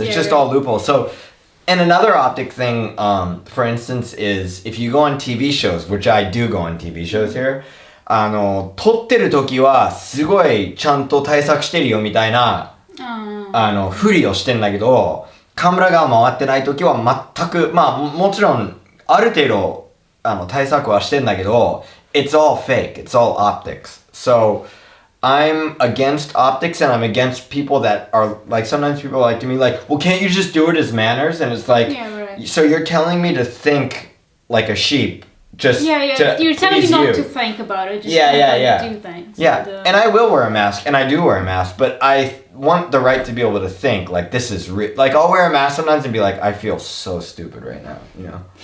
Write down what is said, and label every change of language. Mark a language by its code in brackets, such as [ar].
[en] It's just all loopholes. So, and another optic thing, for instance, is if you go on TV shows, which I do go on TV shows here, [ja] 撮ってる時はすごいちゃんと対策してるよみたいなふりをしてんだけど、カメラが回ってない時は全く、もちろんある程度対策はしてんだけど [en] it's all fake, it's all optics. So I'm against optics and I'm against people that are like, sometimes people are like to me like, well, can't you just do it as manners? And it's like, so you're telling me to think like a sheep. Just you're telling me not to think about it. Just do things. Yeah, and I will wear a mask, and I do wear a mask, but I want the right to be able to think like this is like I'll wear a mask sometimes and be like, I feel so stupid right now, you know.